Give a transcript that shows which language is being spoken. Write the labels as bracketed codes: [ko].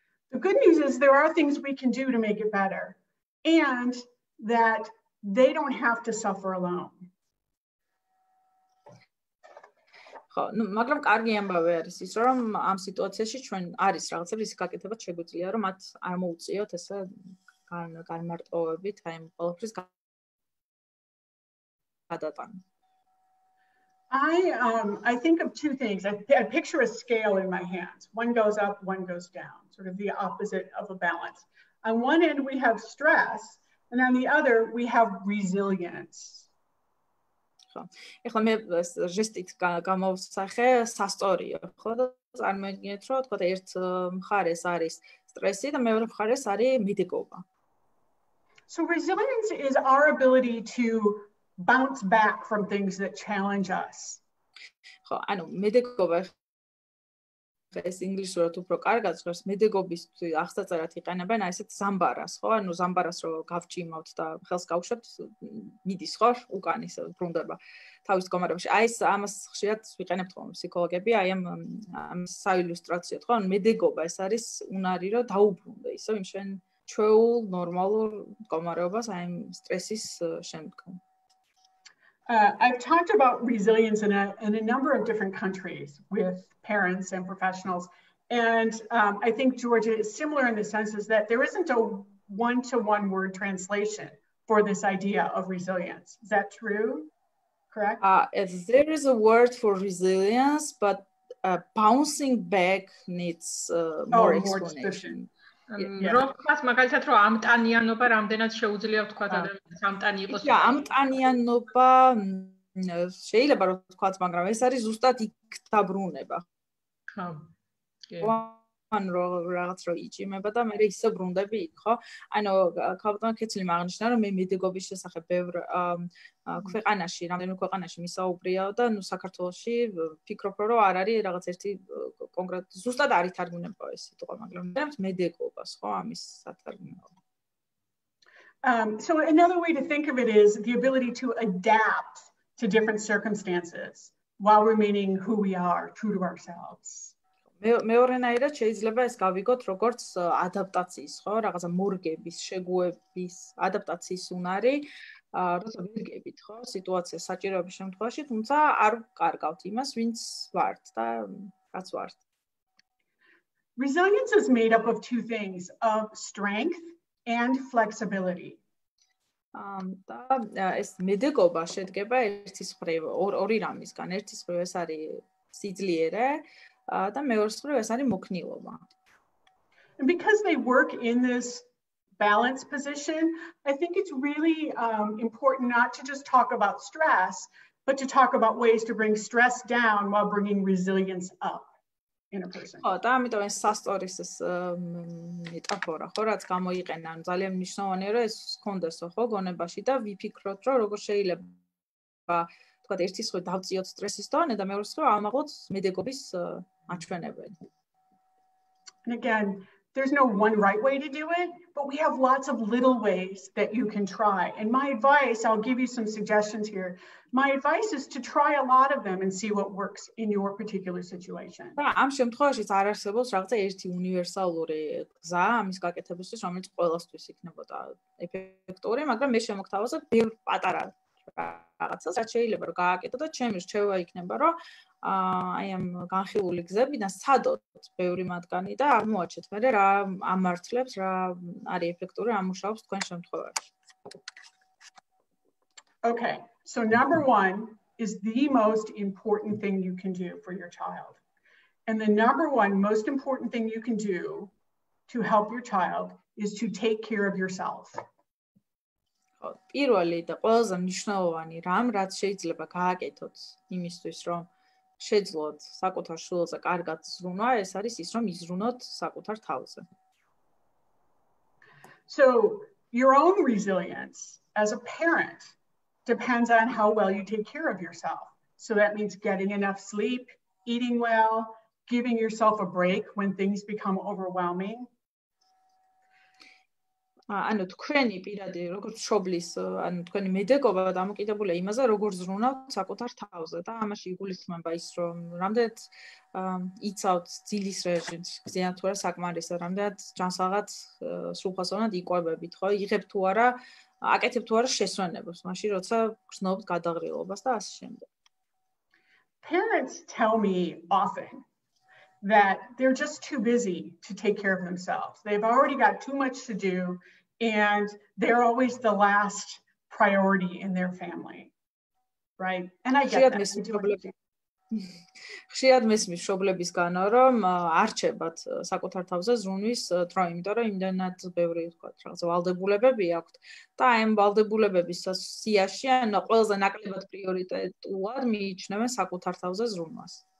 [en] The good news is there are things we can do to make it better and that they don't have to suffer alone. [ka] მაგრამ კარგი ამბავი არის ის, რომ ამ სიტუაციაში ჩვენ არის რაღაცები ის გაკეთებაც შეგვიძლია, რომ მათ არ მოუწიოთ ესე განმარტოვებით, აი ამ ყველაფრის გადატანა. [en] I think of two things. I picture a scale in my hands. One goes up, one goes down, sort of the opposite of a balance. On one end, we have stress, and on the other, we have resilience. [ka] ეხლა მე ჟესტით გამოვსახე სასტორიო, ხო და წარმოიდგინეთ, რომ თქვა ერთ მხარეს არის სტრესი და მეორე მხარეს არის მიდეკობა. [en] So resilience is our ability to bounce back from things that challenge us. [ka] ხო, ანუ მიდეკობა ეს ინგლისურად უფრო კარგად ხარს მედეგობისთვის აღსაწერად იყენებენ აი ესეთ ზამბარას, ხო? ანუ ზამბარას რო გავჭიმავთ და ხელს გავუშვათ, მიდის ხო? უკან ისე ბრუნდება თავის მდგომარეობაში. აი ეს ამას ხშირად ვიყენებთ ხოლმე ფსიქოლოგები, აი ამ საილუსტრაციოდ, ხო? ანუ მედეგობა ეს არის უნარი, რომ დაუბრუნდე ისე იმ შენ ჩვეულ ნორმალურ მდგომარეობას აი ამ სტრესის შემდგომ. [en] I've talked about resilience in a number of different countries with parents and professionals. And I think Georgia is similar in the sense is that there isn't a one-to-one word translation for this idea of resilience. Is that true? Correct? There is a word for resilience, but bouncing back needs more explanation. [ka] როქვას მაგალითად რომ ამტანიანობა რამდენად შეუძლია ვთქვა ადამიანს ამტანი იყოს. ამტანიანობა შეიძლება რომ ვთქვათ, მაგრამ ეს არის ზუსტად იქ დაბრუნება. ხო. ან რაღაც რო იჭიმება და მე ისე ბრუნდები იქ, ხო? ანუ ქალბატონ ქეცლიმ აღნიშნა რომ მე მედეგობის შესახებ ბევრ ქვეყანაში, რამდენიმე ქვეყანაში მისაუბრიაო და ნუ საქართველოში ფიქრობ რომ არ არის რაღაც ერთი კონკრეტ ზუსტად არ ითარგმნება ეს სიტყვა, მაგრამ მედეგობას, ხო, ამის სათარგმნელო. [en] So another way to think of it is the ability to adapt to different circumstances while remaining who we are, true to ourselves. [ka] მეორენაირად შეიძლება ეს გავიგოთ როგორც ადაპტაციის, ხო, რაღაცა მორგების, შეგუების, ადაპტაციის უნარი, როცა ვირგებით, ხო, სიტუაციას საჭიროების შემთხვევაში, თუმცა არ კარგავთ იმას, ვინც ვართ და რაც ვართ. [en] Resilience is made up of two things, of strength and flexibility. [ka] და ეს მედეგობა შედგება ერთის მხრივ ორი რამისგან. ერთის მხრივ ეს არის სიძლიერე და მეორე მხრივ ეს არის მოქნილობა. [en] And because they work in this balance position, I think it's really important not to just talk about stress, but to talk about ways to bring stress down while bringing resilience up in a person. [ka] ხო, და ამიტომ ეს სასტორის ეს მეტაფორა, ხო, რაც გამოიყენა, ძალიან მნიშვნელოვანია, რომ ეს გქონდეს, ხო, გონებაში და ვიფიქროთ, რომ როგორ შეიძლება თქვა ერთი სხვა დავწიოთ სტრესის დონე და მეორე სხვა ამაღლოთ მედეგობის აჩვენებელი. [en] And again, there's no one right way to do it, but we have lots of little ways that you can try. And my advice, I'll give you some suggestions here. My advice is to try a lot of them and see what works in your particular situation. [ka] ამ შემთხვევაშიც არ არსებობს რაღაცა ერთი უნივერსალური გზა ამის გაკეთებისთვის, რომელიც ყველასთვის იქნებოდა ეფექტური, მაგრამ მე შემოგთავაზებ ბევრ პატარა რაღაცას, რაც შეიძლება რომ გააკეთო და ჩემი რჩევა იქნება, რომ აი ამ განხილული გზებიდან სცადოთ ბევრი მათგანი და აღმოაჩეთ მე რა ამართლებს, რა არის ეფექტური, რა მუშაობს თქვენ შემთხვევაში. [en] Okay, so number one is the most important thing you can do for your child. And the number one most important thing you can do to help your child is to take care of yourself. [ka] პირველი და ყველაზე მნიშვნელოვანი რამ, რაც შეიძლება გააკეთოთ იმისთვის, რომ შეძლოთ საკუთარ შვილზე კარგად ზრუნვა, ეს არის ის, რომ იზრუნოთ საკუთარ თავზე. [en] So your own resilience as a parent depends on how well you take care of yourself. So that means getting enough sleep, eating well, giving yourself a break when things become overwhelming. [ka] ანუ თქვენი პირადი როგორც მშობლის, ანუ თქვენი მედეგობა დამოკიდებულია იმაზე, როგორ ზრუნავთ საკუთარ თავზე და ამაში იგულისხმება ის, რომ რამდენად იცავთ ძილის რეჟიმს, გზიან თუ არა საკმარისად, რამდენად ჯანსაღად სრულფასოვნად იკვებებით, ხო? იღებთ თუ არა, აკეთებთ თუ არა შესვენებას, მაშინ როცა გრძნობთ გადაღრილობას და ასე შემდეგ. [en] Parents tell me often that they're just too busy to take care of themselves. They've already got too much to do, and they're always the last priority in their family, right? And I get that. [ka] ხშირად მესმის მშობლებისგანო, რომ არჩებათ საკუთარ თავზე ზრუნვის დრო, იმიტომ რომ იმდანად ბევრი თქვა, რაღაც ვალდებულებები აქვთ და აი ამ ვალდებულებების სიაში ანუ ყველაზე ნაკლებად პრიორიტეტულად მიიჩნევენ საკუთარ თავზე ზრუნვას.